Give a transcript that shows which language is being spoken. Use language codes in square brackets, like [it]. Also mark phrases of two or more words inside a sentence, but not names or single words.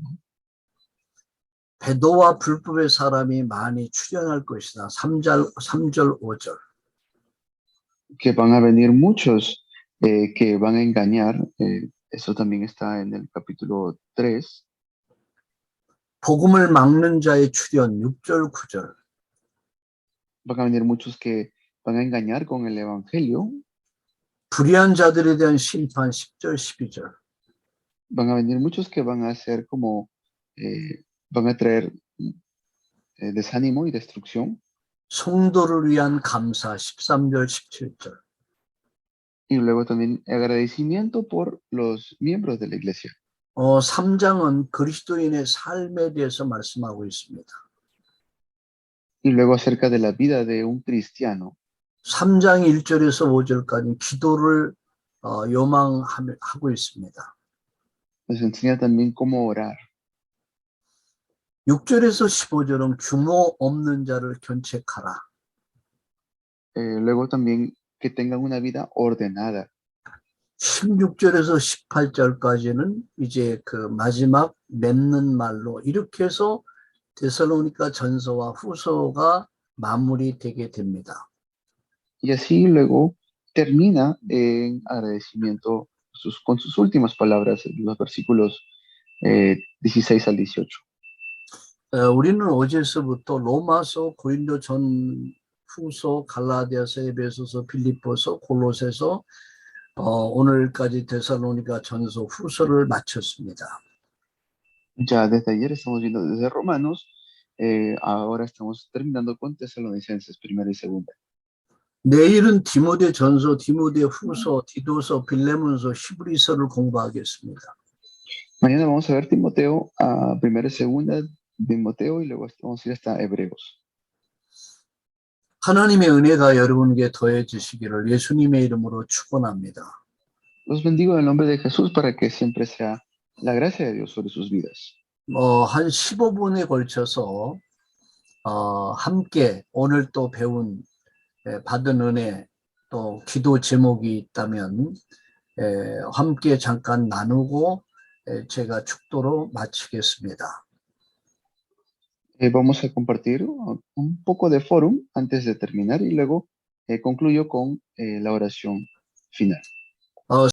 [ko] 배도와 불법의 사람이 많이 출현할 것이다 3절 5절. [es] Que van a venir muchos que van a engañar. Eso también está en el capítulo 3. [ko] 복음을 막는 자의 출현 6절 9절. [es] Van a venir muchos que van a engañar con el evangelio. [ko] 불의한 자들에 대한 심판 10절 12절. [es] Van a venir muchos que van a ser como van a traer desánimo y destrucción. [ko] 성도를 위한 감사 13절 17절. [es] Y luego también agradecimiento por los miembros de la iglesia. [ko] 3장은 그리스도인의 삶에 대해서 말씀하고 있습니다. [es] Y luego acerca de la vida de un cristiano. [ko] 3장 1절에서 5절까지 기도를 요망하고 있습니다. [es] Nos enseña también cómo orar. [ko] 6절에서 15절은 규모 없는 자를 견책하라. [es] Luego también que tengan una vida ordenada. [ko] 16절에서 18절까지는 이제 그 마지막 맺는 말로 이렇게 해서 데살로니가 전서와 후서가 마무리되게 됩니다. [es] Y así luego termina en agradecimiento con sus últimas palabras, los versículos 16 al 18. [ko] 우리는 어제서부터 로마서, 고린도 전 후서, 갈라디아서, 에베소서, 빌립보서, 골로새서 오늘까지 데살로니가 전서 후서를 마쳤습니다. [es] Ya desde ayer estamos viendo desde Romanos, ahora estamos terminando con Tesalonicenses, primera y segunda. [ko] 내일은 디모데 전서, 디모데 후서, 디도서, 빌레몬서, 히브리서를 공부하겠습니다. [es] Mañana vamos a ver Timoteo, primera y segunda, Timoteo, y luego vamos a ir hasta Hebreos. [ko] 하나님의 은혜가 여러분에게 더해지시기를 예수님의 이름으로 축원합니다. [es] Los bendigo en el nombre de Jesús para que siempre sea la gracia de Dios sobre sus vidas. [ko] 한 15분에 걸쳐서 함께 오늘 또 배운 받은 은혜 또 기도 제목이 있다면 함께 잠깐 나누고 제가 축도로 마치겠습니다. [es] Vamos a compartir un poco de fórum antes de terminar y luego concluyo con la oración final.